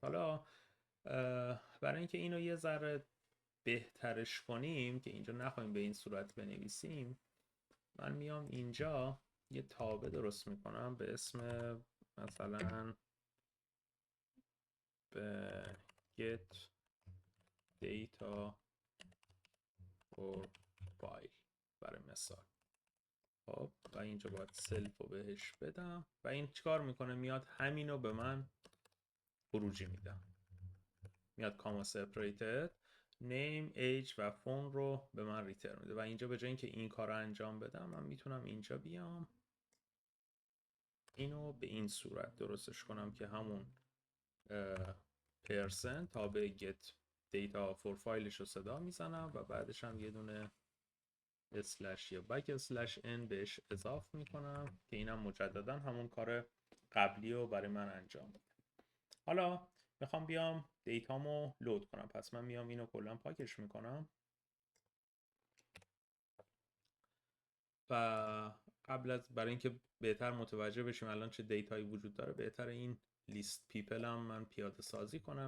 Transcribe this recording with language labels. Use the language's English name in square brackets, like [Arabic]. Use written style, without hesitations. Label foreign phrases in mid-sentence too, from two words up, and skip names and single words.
[Persian] حالا برای اینکه اینو یه ذره بهترش کنیم که اینجا نخواهیم به این صورت بنویسیم، من میام اینجا یه تابع درست میکنم به اسم مثلا به [English] get data for file [Persian] برای مثال. خب و اینجا باید سلف رو بهش بدم و این چیکار میکنه؟ میاد همینو به من خروجی میدم، میاد کاما [English] separated name age [Persian] و phone رو به من ریترن میده و اینجا به جای اینکه این کار رو انجام بدم من میتونم اینجا بیام اینو به این صورت درستش کنم که همون پرسن تابع [English] get data for fileش [Persian] رو صدا میزنم و بعدش هم یه دونه اسلش یا بک اسلش ان بهش اضافه میکنم که اینم مجددا همون کار قبلی رو برای من انجام میده. حالا میخوام بیام دیتامو لود کنم، پس من میام اینو کلا پاکش میکنم و قبل از برای اینکه بهتر متوجه بشیم الان چه دیتایی وجود داره، بهتر این [English] list people [Persian] هم من پیاده سازی کنم.